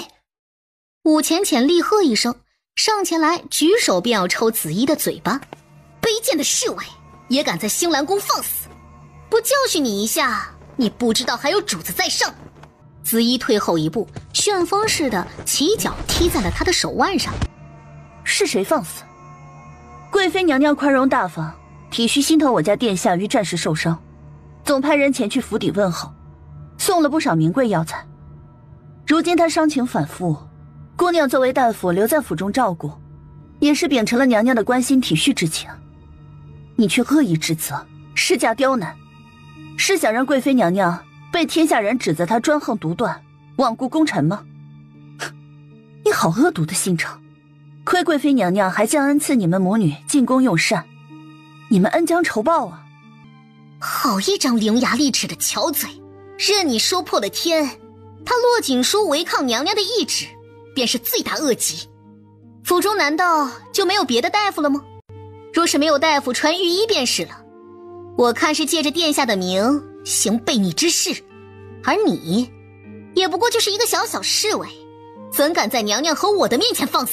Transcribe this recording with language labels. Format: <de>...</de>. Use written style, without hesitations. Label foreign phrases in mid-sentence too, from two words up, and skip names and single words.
<zh>武浅浅厉喝一聲，上前來舉手便要抽紫衣的嘴巴。卑賤的侍衛，也敢在星兰宮放肆！不教訓你一下，你不知道還有主子在上。紫衣退後一步，旋風似的起腳踢在了他的手腕上。是誰放肆？貴妃娘娘寬容大方，體恤心疼我家殿下於戰時受傷，總派人前去府邸問候，送了不少名貴藥材。如今他傷情反復，姑娘作為大夫留在府中照顧，也是秉承了娘娘的關心體恤之情。你卻惡意指責，施加刁難，是想讓貴妃娘娘被天下人指責她專橫獨斷，罔顧功臣嗎？你好惡毒的心腸！虧貴妃娘娘還將恩賜你們母女進宮用膳，你們恩將仇報啊！好一張伶牙俐齒的巧嘴，任你說破了天，他骆锦書違抗娘娘的懿旨，便是罪大惡極。府中難道就沒有別的大夫了嗎？若是沒有大夫傳御醫便是了。我看是借着殿下的名行悖逆之事，而你也不過就是一個小小侍衛，怎敢在娘娘和我的面前放肆？</zh>